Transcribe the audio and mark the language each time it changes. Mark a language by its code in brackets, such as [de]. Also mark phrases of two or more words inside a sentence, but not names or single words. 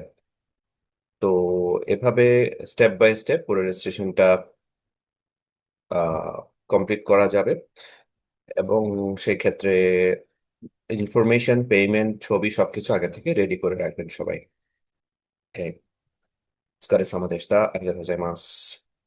[bn] তো এভাবে [en] step by step [bn] পুরো [en] registration-টা complete [bn] করা যাবে। এবং সেই ক্ষেত্রে [en] information, payment, [bn] ছবি সবকিছু আগে থেকে রেডি করে রাখবেন সবাই। [ja] ওকে,お疲れ様でした。ありがとうございます。